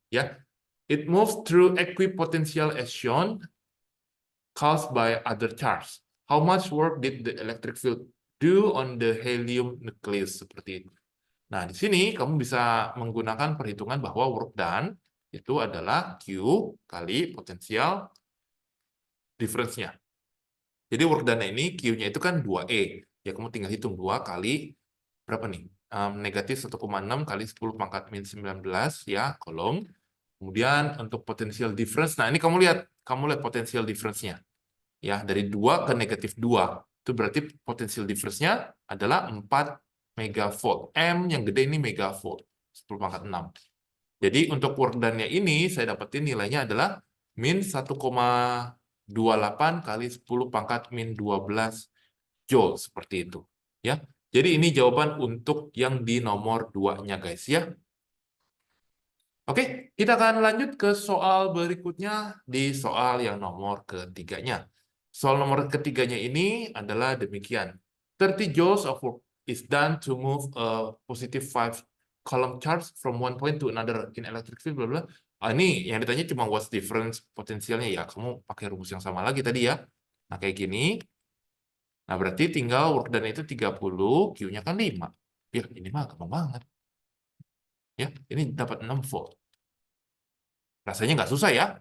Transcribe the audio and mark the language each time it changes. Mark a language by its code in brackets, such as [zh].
[en] Ya, it moves through equipotential as shown, caused by other charge. How much work did the electric field do on the helium nucleus? [id] Seperti itu. Nah, di sini kamu bisa menggunakan perhitungan bahwa work done itu adalah Q kali potensial difference-nya. Jadi work done ini Q-nya itu kan 2E. Ya, kamu tinggal hitung 2 kali berapa nih? Negatif 1,6 kali 10 pangkat min 19 ya, kolom. Kemudian untuk potential difference, nah ini kamu lihat potential difference-nya. Ya, dari 2 ke negatif 2. Itu berarti potential difference-nya adalah 4 megavolt. M yang gede ini megavolt, 10 pangkat 6. Jadi untuk work done-nya ini saya dapetin nilainya adalah min 1,28 kali 10 pangkat min 12 joule seperti itu. Ya. Jadi ini jawaban untuk yang di nomor 2-nya guys ya. Oke, kita akan lanjut ke soal berikutnya di soal yang nomor ketiganya. Soal nomor ketiganya ini adalah demikian. [en] 30 joules of work is done to move a positive 5 column charge from one point to another in electric field, bla bla. [id] Ini yang ditanya cuma what's difference potensialnya ya. Kamu pakai rumus yang sama lagi tadi ya. Nah, kayak gini. Nah, berarti tinggal work done itu 30, Q-nya kan 5. Ya, ini mah gampang banget. Ya, ini dapat 6 volt. Rasanya nggak susah ya.